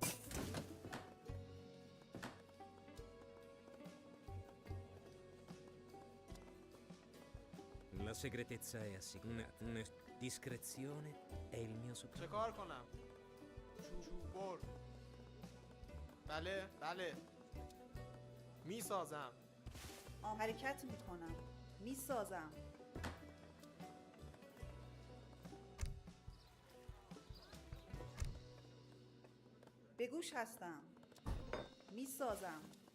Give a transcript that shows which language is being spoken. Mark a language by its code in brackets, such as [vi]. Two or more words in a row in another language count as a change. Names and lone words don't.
[it] La segretezza è assicurata. Discrezione è il mio [fa] چه [it] superpotere. [fa] کار کنم؟ چوب بر. بله بله میسازم. حرکت میکنم میسازم. به گوش هستم میسازم.